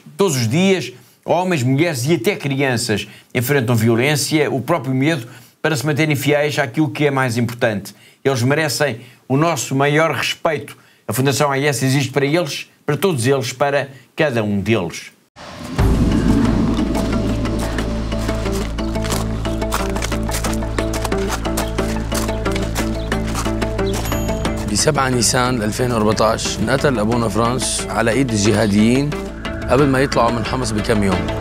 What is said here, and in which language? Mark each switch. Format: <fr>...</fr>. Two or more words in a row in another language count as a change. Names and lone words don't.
<pt>Todos os dias, homens, mulheres e até crianças enfrentam violência, o próprio medo, para se manterem fiéis àquilo que é mais importante. Eles merecem o nosso maior respeito. A Fundação AES existe para eles, para todos eles, para cada um deles.</pt> <ar>ب7 نيسان 2014 انقتل أبونا فرانس على إيد الجهاديين قبل ما يطلعوا من حمص بكم يوم.</ar>